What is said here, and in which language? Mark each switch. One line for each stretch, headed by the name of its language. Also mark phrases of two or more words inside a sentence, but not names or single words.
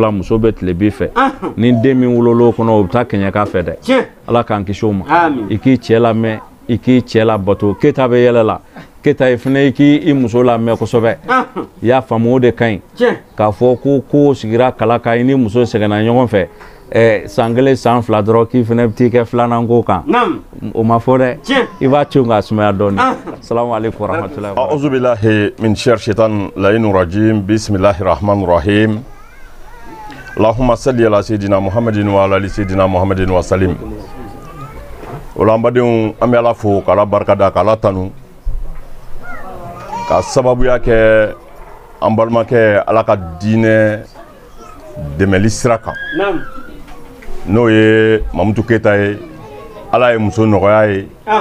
Bambara: la muso bɛ tilebi fɛ ni den min wololo kɔnɔ o bɛ taa kɛɲɛka fɛ dɛ ala k'an kisi o ma i k'i cɛ lamɛn i k'i cɛ labato keta bɛ yɛlɛ la keta i fana i k'i muso lamɛn kosɛbɛ i y'a faamu o de ka ɲi k'a fɔ ko ko sigira kala kan i ni muso sɛgɛnna ɲɔgɔn fɛ san 1 san 2 dɔrɔn k'i fana bɛ t'i kɛ filanan ko kan o ma fɔ dɛ i b'a to k'a sumaya dɔɔni
Arabic: السلام عليكم ورحمة الله وبركاته أعوذ بالله من شر الشيطان اللعين الرجيم بسم الله الرحمن الرحيم اللهم صل على سيدنا محمد وعلى آل سيدنا محمد وسلم
Bambara: ola an badenw an bɛ ala fo k'ala barika da k'ala tanu ka sababuya kɛ an balimakɛ ala ka diinɛ dɛmɛli sira kan n'o ye Mamutu Keyita ye ala ye muso nɔgɔya ye